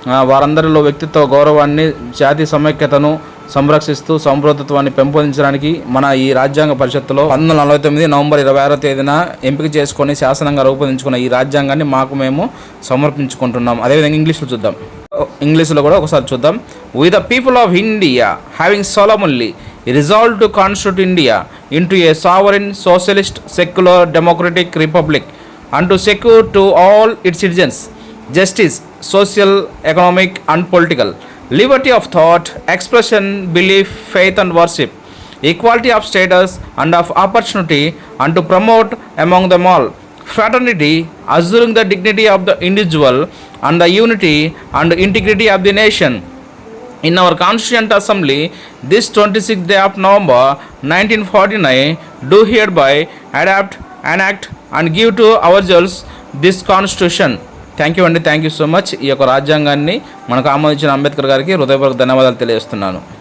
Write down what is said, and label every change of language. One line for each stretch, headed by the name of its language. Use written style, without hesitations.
Telugu: వారందరిలో వ్యక్తిత్వ గౌరవాన్ని, జాతి సమైక్యతను సంరక్షిస్తూ సౌభ్రతత్వాన్ని పెంపొందించడానికి మన ఈ రాజ్యాంగ పరిషత్తులో 1949 నవంబర్ 26వ తేదీన ఎంపిక చేసుకొని శాసనంగా రూపొందించుకున్న ఈ రాజ్యాంగాన్ని మేము సమర్పించుకుంటున్నాం. అదేవిధంగా ఇంగ్లీష్లో కూడా ఒకసారి చూద్దాం.
English: We the people of India having solemnly resolved to constitute India into a sovereign, socialist, secular, democratic republic, and to secure to all its citizens justice, social, economic, and political, liberty of thought, expression, belief, faith, and worship, equality of status and of opportunity, and to promote among them all fraternity, assuring the dignity of the individual and the unity and integrity of the nation. In our Constituent Assembly, this 26th day of November 1949, do hereby adapt, enact, and give to ourselves this Constitution. Thank you so much.
Telugu: ఈ యొక్క రాజ్యాంగాన్ని మనకు ఆమోదించిన అంబేద్కర్ గారికి హృదయపూర్వక ధన్యవాదాలు తెలియజేస్తున్నాను.